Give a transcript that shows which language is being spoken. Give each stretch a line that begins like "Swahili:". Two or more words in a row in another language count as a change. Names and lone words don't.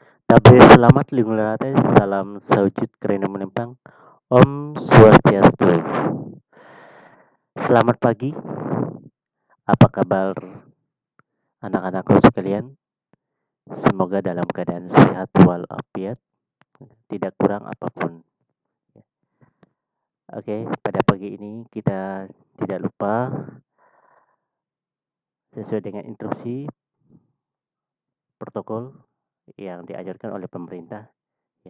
Balinese: Tabe selamat lingulate, salam saujud kerana menempang. Om Swastiastu.
Indonesian: Selamat pagi, apa kabar anak-anakku sekalian? Semoga dalam keadaan sehat walafiat, tidak kurang apapun. Oke, pada pagi ini kita tidak lupa sesuai dengan instruksi protokol yang diajarkan oleh pemerintah, ya.